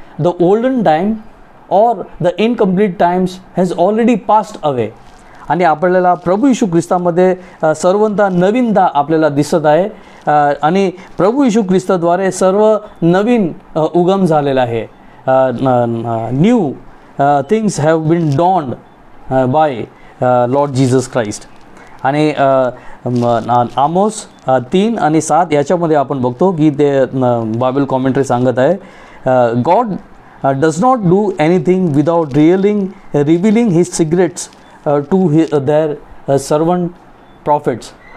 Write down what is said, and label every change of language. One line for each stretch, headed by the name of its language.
English: The olden time or the incomplete times has already passed away.
Marathi: आणि आपल्याला प्रभू येशू ख्रिस्तामध्ये सर्वता नवीनता आपल्याला दिसत आहे. आणि प्रभू येशू ख्रिस्ताद्वारे सर्व नवीन उगम झालेला आहे.
English: New things have been donned by Lord Jesus Christ.
Marathi: आणि आमोस 3 आणि 7 याच्यामध्ये आपण बघतो की ते बायबल कॉमेंट्री सांगत आहे,
English: God does not do anything without revealing his secrets to their servant prophets.